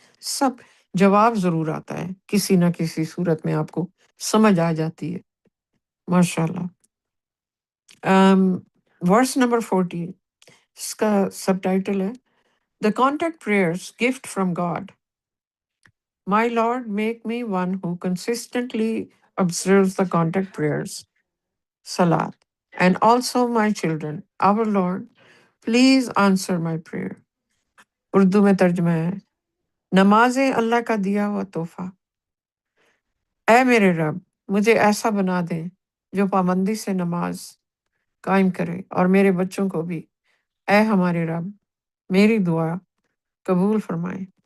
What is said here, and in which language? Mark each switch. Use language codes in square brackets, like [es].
[ur] سب جواب ضرور آتا ہے، کسی نہ کسی صورت میں آپ کو سمجھ آ جاتی ہے. ماشاء اللہ. ورس نمبر 40، اس کا سب ٹائٹل ہے [en] The Contact Prayers Gift from God. My Lord, make me one who consistently observes the contact prayers, Salat, and also my children. Our Lord, please answer my prayer. [ur] Urdu میں ترجمہ ہے، نماز اللہ کا دیا ہوا تحفہ. اے میرے رب، مجھے ایسا بنا دے جو پابندی سے نماز قائم کرے، اور میرے بچوں کو بھی. اے ہمارے رب، میری دعا قبول فرمائے.